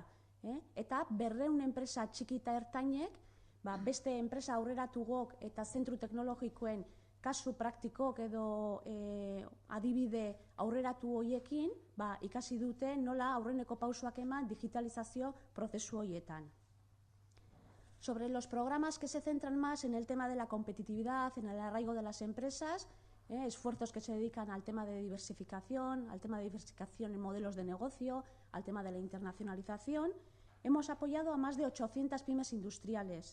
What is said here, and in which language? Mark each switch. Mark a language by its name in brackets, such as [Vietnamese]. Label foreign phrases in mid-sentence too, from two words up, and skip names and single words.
[Basque] Eta 200 enpresa txiki eta ertainek, beste enpresa aurreratugok eta zentru teknologikoen kasu praktikok edo adibide aurreratu horiekin ikasi dute nola aurreneko pausoak eman digitalizazio prozesu horietan. [Spanish] Sobre los programas que se centran más en el tema de la competitividad, en el arraigo de las empresas, esfuerzos que se dedican al tema de diversificación en modelos de negocio, al tema de la internacionalización, hemos apoyado a más de 800 pymes industriales.